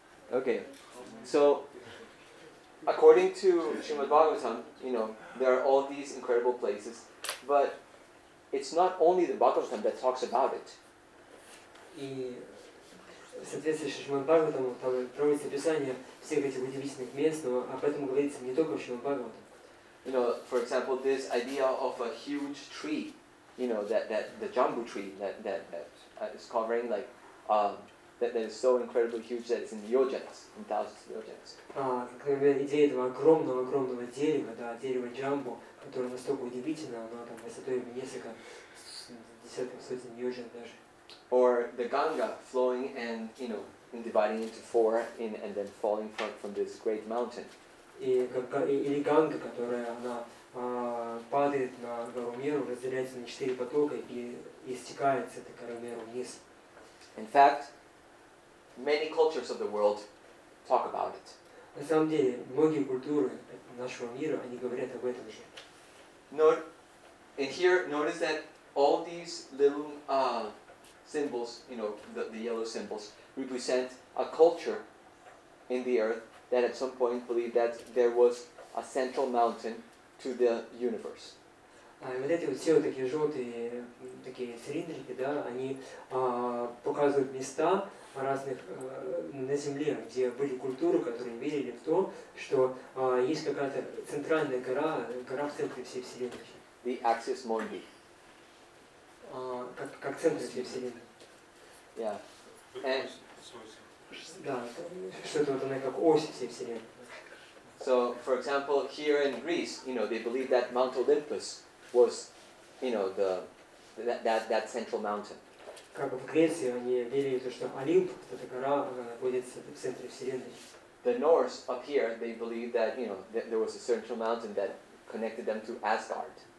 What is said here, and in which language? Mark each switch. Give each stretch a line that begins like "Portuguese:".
English: Okay, so according to Shrimad Bhagavatam, there are all these incredible places, but it's not only the Bhagavatam that talks about it.
Russian: И В соответствии с Шримад Бхагаватам там проводится описание всех этих удивительных мест, но об этом говорится не только в Шримад Бхагаватам.
English: You know, for example, this idea of a huge tree, you know, that the jambu tree that is covering like that is so incredibly huge that it's in yojanas, in thousands of yojanas.
Russian: Как, например, идея этого огромного дерева, да, дерева джамбу, которое настолько удивительно, оно там высотой в несколько десятков сотен йоджан даже.
English: Or the Ganga flowing and, you know, and dividing into four and then falling from this great mountain.
Russian: Или Ганга, которая она падает на гору Меру, разделяется на 4 потока и стекает с этой горы Меру вниз.
English: In fact, many cultures of the world talk about it.
Russian: На самом деле, многие культуры нашего мира, они говорят об этом же.
English: And here, notice that all these little symbols, you know, the yellow symbols, represent a culture in the earth that at some point believed that there was a central mountain to the universe.
Russian: И вот эти вот все вот такие желтые такие цилиндрики, да, они показывают места разных на Земле, где были культуры, которые верили в то, что есть какая-то центральная гора в центре всей Вселенной.
English: The axis mundi.
Russian: Как центр всей Вселенной.
English: Yeah. And
Russian: да, что-то вот она как ось всей Вселенной.
English: So, for example, here in Greece, you know, they believe that Mount Olympus was, you know, that central mountain.
Russian: Как в Греции они верили, что Олимп, эта гора, она находится в центре Вселенной.
English: The Norse up here, they believed that, you know, that there was a central mountain that connected them to Asgard.